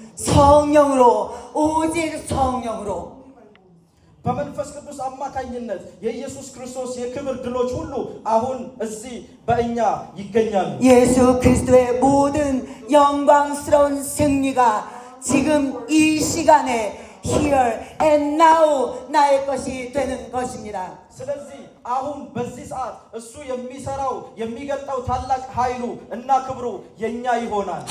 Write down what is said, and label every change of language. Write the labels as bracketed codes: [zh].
[ko] 성령으로 오직 성령으로 [am] በመንፈስ ቅዱስ አማካኝነት የኢየሱስ ክርስቶስ የክብር ድሎች ሁሉ አሁን እዚህ በእኛ ይገኛሉ። [ko] 예수 그리스도의 모든 영광스러운 승리가 지금 이 시간에 [en] here and now [ko] 나의 것이 되는 것입니다. [am] ስለዚህ አሁን በዚህ ሰዓት እሱ የሚሰራው የሚገልጠው ታላቅ ኃይሉ እና ክብሩ የኛ ይሆናል።